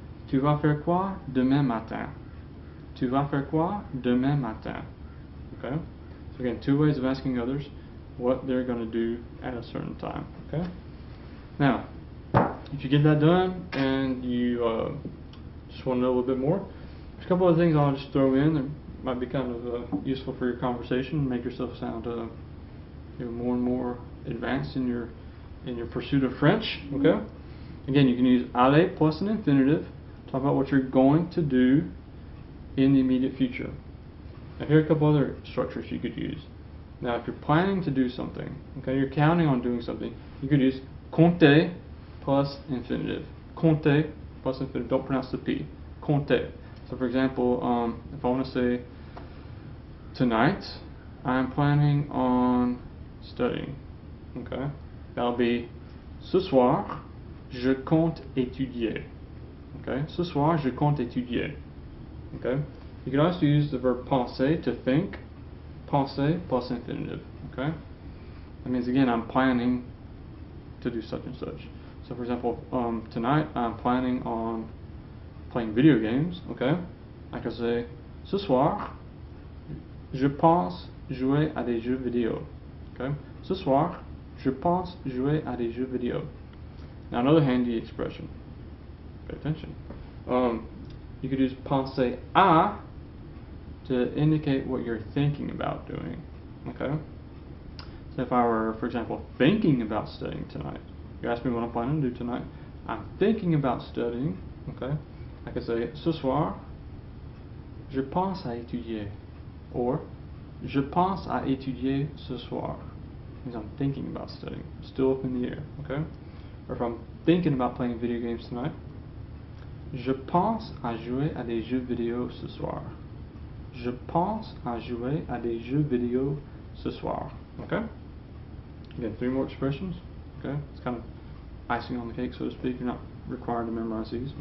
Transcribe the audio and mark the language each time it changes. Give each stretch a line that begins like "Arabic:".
French: Tu vas faire quoi demain matin? Tu vas faire quoi demain matin?
English: Okay. So again, two ways of asking others what they're going to do at a certain time. Okay. Now, if you get that done and you just want to know a little bit more, there's a couple of things I'll just throw in that might be kind of useful for your conversation, make yourself sound more and more advanced in your pursuit of French. Okay. Again, you can use aller plus an infinitive. Talk about what you're going to do in the immediate future. Now, here are a couple other structures you could use. Now, if you're planning to do something, okay, you're counting on doing something, you could use compter plus infinitive. Compter plus infinitive. Don't pronounce the P. Compter. So, for example, if I want to say, tonight, I'm planning on studying. Okay, that'll be
French: ce soir, je compte étudier. Okay, ce soir, je compte étudier.
English: Okay, you can also use the verb penser, to think. Penser plus infinitive. Okay, that means again I'm planning to do such and such. So for example, tonight I'm planning on playing video games. Okay, I can say
French: ce soir, je pense jouer à des jeux vidéo. Okay, ce soir, je pense jouer à des jeux vidéo.
English: Now another handy expression. Pay attention. You could use penser à to indicate what you're thinking about doing. Okay? So if I were, for example, thinking about studying tonight, you ask me what I'm planning to do tonight, I'm thinking about studying, okay? I could say,
French: ce soir, je pense à étudier. Or, je pense à étudier ce soir.
English: It means I'm thinking about studying. Still up in the air, okay? Or if I'm thinking about playing video games tonight,
French: je pense à jouer à des jeux vidéo ce soir. Je pense à jouer à des jeux vidéo ce soir.
English: Okay? Again, 3 more expressions. Okay? It's kind of icing on the cake, so to speak. You're not required to memorize these.